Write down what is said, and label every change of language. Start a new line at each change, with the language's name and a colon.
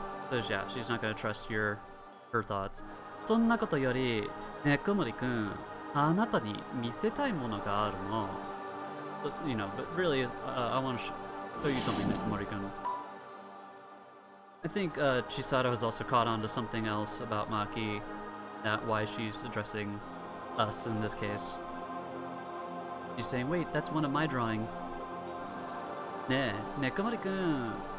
English: So yeah, she's not gonna trust her thoughts.
Japanese: そんなことより、ねくもりくん、あなたに見せたいものがあるの。
English: But really, I want to show you something, Nekomori-kun. I think Chisato has also caught on to something else about Maki, that why she's addressing us in this case. She's saying, wait, that's one of my drawings.
Japanese: ねえ、
English: Nekomori-kun.